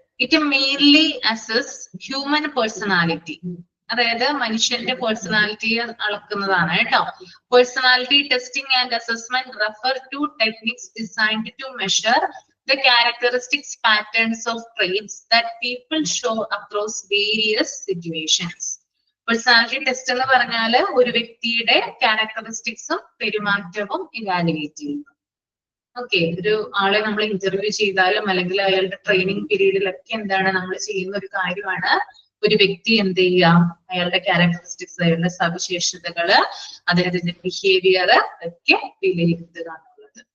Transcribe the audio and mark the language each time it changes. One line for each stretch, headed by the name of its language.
English: It merely assess human personality.
Malayalam: അതായത് മനുഷ്യന്റെ പേഴ്സണാലിറ്റിയെ അളക്കുന്നതാണ് കേട്ടോ.
English: Personality testing and assessment refer to techniques designed to measure the characteristics patterns of traits that people show across various situations.
Malayalam: Personality test എന്ന് പറഞ്ഞാൽ ഒരു വ്യക്തിയുടെ ക്യാരക്ടറിസ്റ്റിക്സും പെരുമാറ്റവും evaluate ചെയ്യുന്നു. Okay, ഒരു ആളെ നമ്മൾ ഇന്റർവ്യൂ ചെയ്താലും അല്ലെങ്കിൽ അയാളുടെ ട്രെയിനിങ് പീരീഡിലൊക്കെ എന്താണ് നമ്മൾ ചെയ്യുന്ന ഒരു കാര്യമാണ് ഒരു വ്യക്തി എന്ത് ചെയ്യുക, അയാളുടെ ക്യാരക്ടറിസ്റ്റിക്സ്, അയാളുടെ സവിശേഷതകള്, അദ്ദേഹത്തിന്റെ ബിഹേവിയർ ഒക്കെ വിലയിരുത്തുക എന്നുള്ളത്.